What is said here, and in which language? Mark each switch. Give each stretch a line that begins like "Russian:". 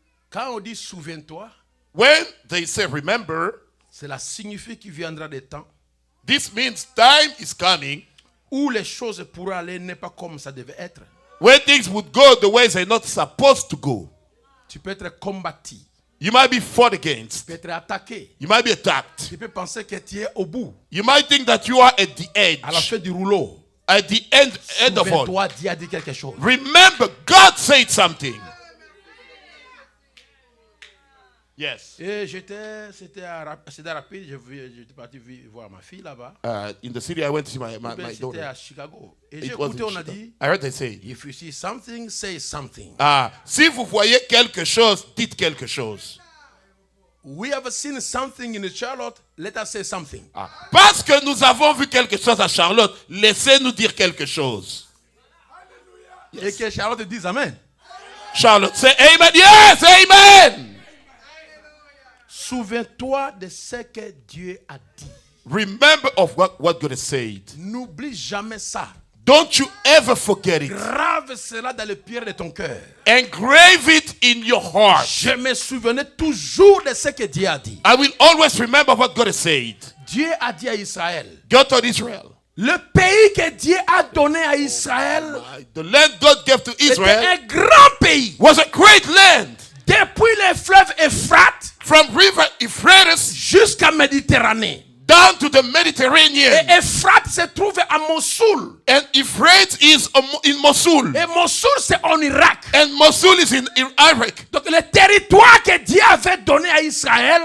French: Quand on dit souviens-toi,
English: When they say remember,
French: cela signifie qu'il viendra des temps
English: this means time is coming
French: où les choses pourraient aller n'est pas comme ça devait être.
English: when things would go the ways they're not supposed to go.
French: Tu peux être combattu,
English: You might be fought against.
French: tu peux être attaqué.
English: You might be attacked.
French: Tu peux penser que tu es au bout,
English: You might think that you are at the
French: à la
English: edge.
French: fin du rouleau.
English: At the end of all.
French: Souviens-toi, Dieu a dit quelque chose.
English: Remember, God said something. Yes.
French: Et c'était rapide, j'étais parti voir ma fille là-bas.
English: In the city, I went to see my
French: C'était
English: daughter.
French: à Chicago. Et j'ai
English: It was
French: écouté,
English: in
French: on a
English: Chicago.
French: dit,
English: I heard they say, if you see something, say something.
French: si vous voyez quelque chose, dites quelque chose.
English: We have seen something in Charlotte, let us say something.
French: Parce que nous avons vu quelque chose à Charlotte, laissez-nous dire quelque chose. Et que Charlotte dise Amen.
English: Charlotte, say amen. Yes, amen.
French: Souviens-toi de ce que Dieu a dit.
English: Remember of what God has said.
French: N'oublie jamais ça.
English: Don't you ever forget it.
French: Grave cela dans le pierre de ton cœur.
English: Engrave it in your heart.
French: Je me souvenais toujours de ce que Dieu a dit.
English: I will always remember what God has said.
French: Dieu a dit à Israël.
English: God told Israel.
French: Le pays que Dieu a donné à Israël
English: The land God gave to
French: était
English: Israel
French: un grand pays.
English: was a great land.
French: Depuis le fleuve Euphrate
English: From river Euphrates
French: jusqu'à Méditerranée.
English: down to the Mediterranean.
French: Et Euphrate se trouve à Mossoul.
English: And Euphrates is in Mosul.
French: Et Mossoul, c'est en Irak.
English: And Mosul is in Iraq.
French: Donc le territoire que Dieu avait donné à Israël,